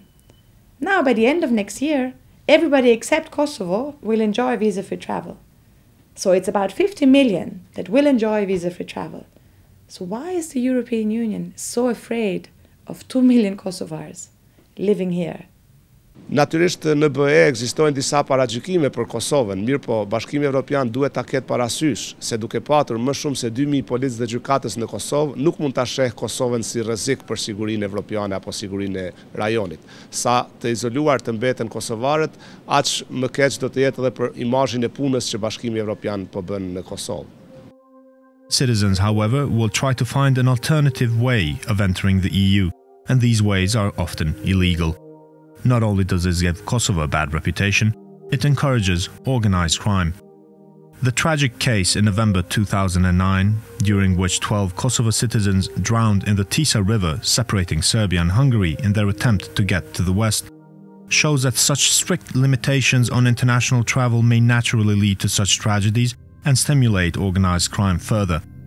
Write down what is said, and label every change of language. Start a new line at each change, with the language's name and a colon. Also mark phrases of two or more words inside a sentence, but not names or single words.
English: Now, by the end of next year, everybody except Kosovo will enjoy visa-free travel. So it's about 50 million that will enjoy visa-free travel. So why is the European Union so afraid of 2 million Kosovars living here?
Albanian: Natyrisht në BE ekzistojnë disa paragjykime për Kosovën, mirë po Bashkimi Evropian duhet ta ketë parasysh se duke patur më shumë se 2000 policë dhe gjykatës në Kosovë, nuk mund ta sheh Kosovën si rrezik për sigurinë evropiane apo sigurinë e rajonit. Sa të izoluar të mbeten kosovarët, aq më keq do të jetë edhe për imazhin e punës që Bashkimi Evropian po bën në Kosovë.
English: Citizens, however, will try to find an alternative way of entering the EU, and these ways are often illegal. Not only does this give Kosovo a bad reputation, it encourages organized crime. The tragic case in November 2009, during which 12 Kosovo citizens drowned in the Tisa River separating Serbia and Hungary in their attempt to get to the west, shows that such strict limitations on international travel may naturally lead to such tragedies and stimulate organized crime further.